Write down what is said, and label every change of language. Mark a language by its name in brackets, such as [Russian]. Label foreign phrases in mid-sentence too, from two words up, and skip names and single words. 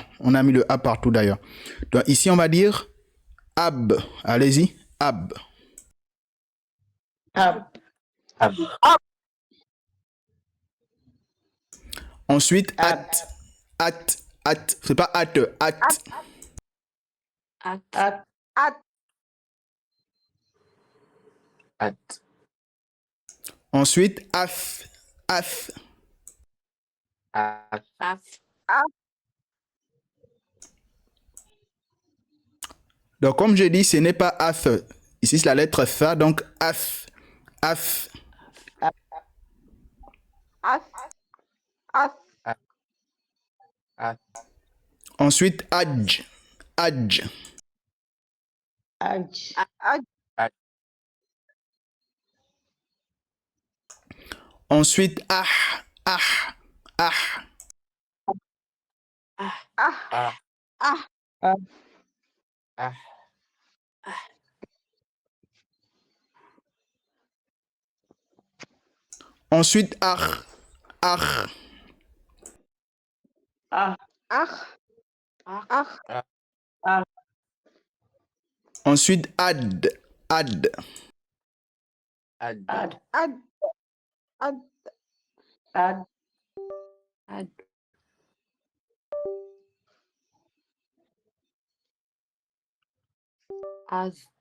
[French] On a mis le A partout d'ailleurs. Donc, ici, on va dire ab. Allez-y. Ab. Ab. Ab. Ensuite, at. C'est pas at. At. At. At. At. Ensuite, af. Af. At. Donc, comme je dis, ce n'est pas af. Ici, c'est la lettre fa, donc af. Af. As. As. At. Ensuite, adj. Adj. Aj. Aj. Ensuite, ah. Ah. Ah. Ah. Ah. Ah. Ah. Ensuite, ah. Ah. Ah. Ah. Ah. Ensuite, ad. Ad. Ad. Ad. Ad. Ad. Ad. Ad. Az.